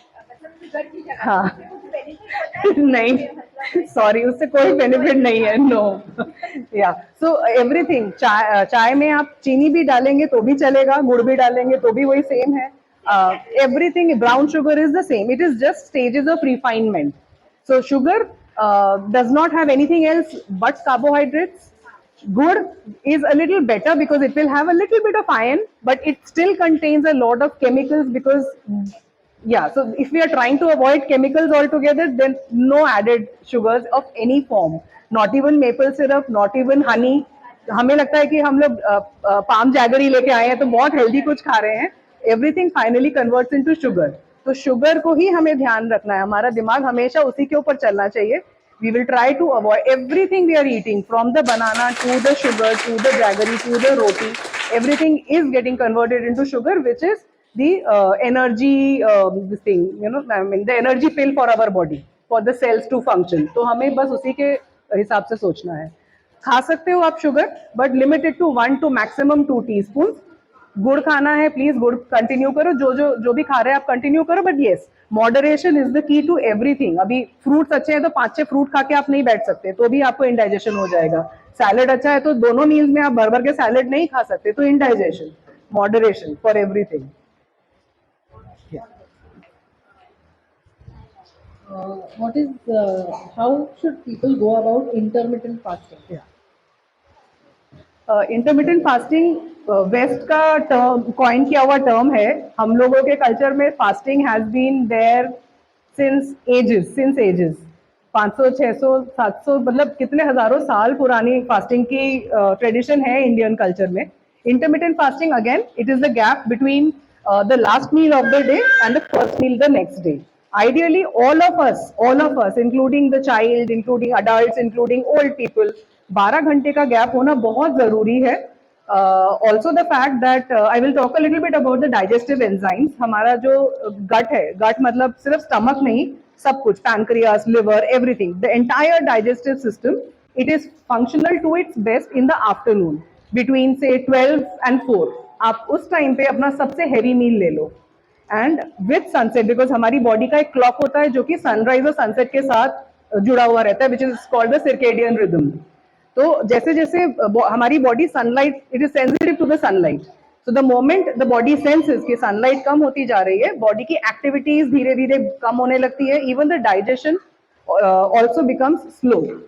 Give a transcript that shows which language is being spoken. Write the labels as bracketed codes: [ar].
[hi] मतलब शुगर की जगह हाँ. उससे कुछ बेनिफिट होता है? नहीं, मतलब सॉरी, उससे कोई बेनिफिट नहीं है. नो. या सो एवरीथिंग, चाय में आप चीनी भी डालेंगे तो भी चलेगा, गुड़ भी डालेंगे तो भी वही सेम है. [en] Everything, brown sugar is the same, it is just stages of refinement. So sugar does not have anything else but carbohydrates. Gur is a little better because it will have a little bit of iron, but it still contains a lot of chemicals because, yeah, so if we are trying to avoid chemicals altogether, then no added sugars of any form, not even maple syrup, not even honey. [hi] हमें लगता है कि हम लोग palm jaggery लेके आए हैं तो बहुत हेल्दी कुछ खा रहे हैं. [en] Everything finally converts into sugar. [hi] तो शुगर को ही हमें ध्यान रखना है, हमारा दिमाग हमेशा उसी के ऊपर चलना चाहिए. [en] We will try to avoid everything we are eating, from the banana to the sugar to the jaggery to the roti. Everything is getting converted into sugar, which is the energy, this thing, I mean, the energy pill for our body, for the cells to function. [hi] तो हमें बस उसी के हिसाब से सोचना है. खा सकते हो आप sugar, [en] but limited to 1 to maximum 2 teaspoons. [hi] गुड़ खाना है, प्लीज गुड़ कंटिन्यू करो, जो भी खा रहे हैं आप कंटिन्यू करो, [en] But yes, moderation is the key to everything. [hi] अभी फ्रूट्स अच्छे हैं तो 5-6 फ्रूट खा के आप नहीं बैठ सकते, तो भी आपको इंडाइजेशन हो जाएगा. सैलेड अच्छा है तो दोनों मील्स में आप भर के सैलेड नहीं खा सकते, तो indigestion. [en] Moderation for everything. What is how should people go about intermittent fasting? Yeah. [hi] Intermittent fasting waste का टर्म, कॉइन किया हुआ टर्म है. हम लोगों के कल्चर में [en] Fasting has been there since ages. [hi] 500, 600, 700, मतलब कितने हजारों साल पुरानी फास्टिंग की ट्रेडिशन है इंडियन कल्चर में. [en] Intermittent fasting again, it is the gap between the last meal of the day and the first meal the next day. Ideally, all of us, including the child, including adults, including old people, [hi] 12 घंटे का gap होना बहुत जरूरी है. [en] Also the fact that I will talk a little bit about the digestive enzymes. [hi] हमारा जो gut है, gut मतलब सिर्फ stomach नहीं, सब कुछ, [en] pancreas, liver, everything, the entire digestive system, it is functional to its best in the afternoon between say 12 and 4. [hi] आप उस टाइम पे अपना सबसे हेवी मील ले लो, एंड विथ सनसेट, बिकॉज हमारी बॉडी का एक क्लॉक होता है जो कि सनराइज और सनसेट के साथ जुड़ा हुआ रहता है, [en] Which is called the circadian rhythm. [hi] तो जैसे जैसे हमारी body sunlight, [en] it is sensitive to the sunlight, [hi] so the moment the body senses कि सनलाइट कम होती जा रही है, बॉडी की एक्टिविटीज धीरे धीरे कम होने लगती है, [en] Even the digestion also becomes slow.